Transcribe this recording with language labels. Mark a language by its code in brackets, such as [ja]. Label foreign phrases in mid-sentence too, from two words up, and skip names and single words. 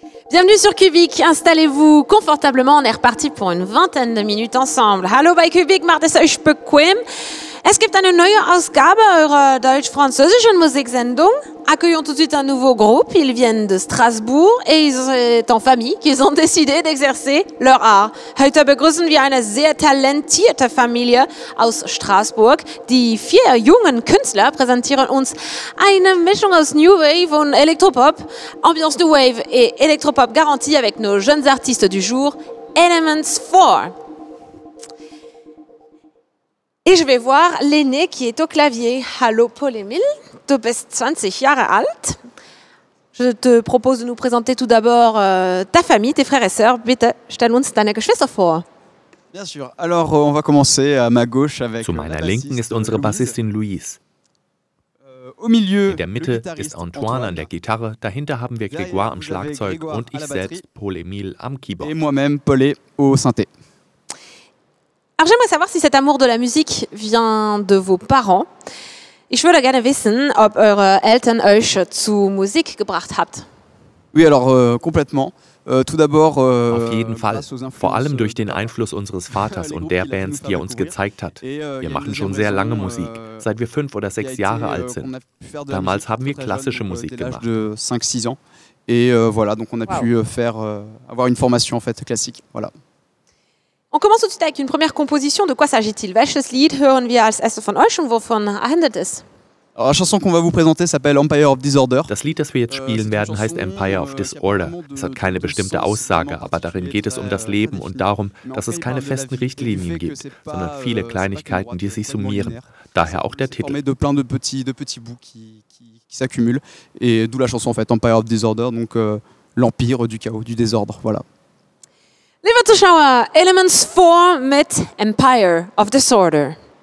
[fr] Bienvenue sur Kubik, installez-vous confortablement, on est reparti pour une vingtaine de minutes ensemble. [de] Hallo bei Kubik, macht es euch bequem. Es gibt eine neue Ausgabe eurer deutsch-französischen Musiksendung. [fr] Accueillons tout de suite un nouveau groupe, ils viennent de Strasbourg et ils sont en famille, qu'ils ont décidé d'exercer leur art. [de] Heute begrüßen wir eine sehr talentierte Familie aus Straßburg. Die 4 jungen Künstler präsentieren uns eine Mischung aus [en] New Wave [de] und Elektropop. [fr] Ambiance [en] New Wave [fr] et Elektropop garantie avec nos jeunes artistes du jour, Elements 4. Et je vais voir l'aîné qui est au clavier. [de] Hallo Paul-Emile, du bist 20 Jahre alt. [fr] Je te propose de nous présenter tout d'abord ta famille, tes frères et sœurs. [de] Bitte, stell uns deine Geschwister vor. [fr] Bien sûr. Alors, on va commencer à ma gauche avec. [de] Zu meiner Linken ist unsere Bassistin Louise. In der Mitte ist Antoine an der Gitarre, dahinter haben wir Grégoire am Schlagzeug und ich selbst, Paul-Emile, am Keyboard. [fr] Et moi-même, Paulé, au synthé. Alors j'aimerais savoir si cet amour de la musique vient de vos parents. [de] Ich würde gerne wissen, ob eure Eltern euch zu Musik gebracht habt. [fr] Oui, alors complètement. Tout d'abord, [de] auf jeden Fall, vor allem durch den Einfluss unseres Vaters und der Bands, die er uns gezeigt hat. Wir machen schon sehr lange Musik, seit wir 5 oder 6 Jahre alt sind. Damals haben wir klassische Musik gemacht. [fr] De 5-6 ans. Et voilà, donc on a pu avoir une formation en fait classique. Voilà. On commence tout de suite avec une première composition. De quoi s'agit-il? [de] Welches Lied hören wir als erstes von euch und wovon handelt es? [fr] Alors, la chanson qu'on va vous présenter s'appelle Empire of Disorder. [de] Das Lied, das wir jetzt spielen werden, heißt Empire of Disorder. Es hat keine bestimmte Aussage, aber darin geht es um das Leben und darum, dass es keine festen Richtlinien gibt, sondern viele Kleinigkeiten, die sich summieren. Daher auch der Titel. [fr] De plein de petits bouts qui s'accumulent. Et d'où la chanson en fait, Empire of Disorder, donc l'empire du chaos, du désordre. Voilà. [de] Liebe Zuschauer, Elements 4 mit Empire of Disorder.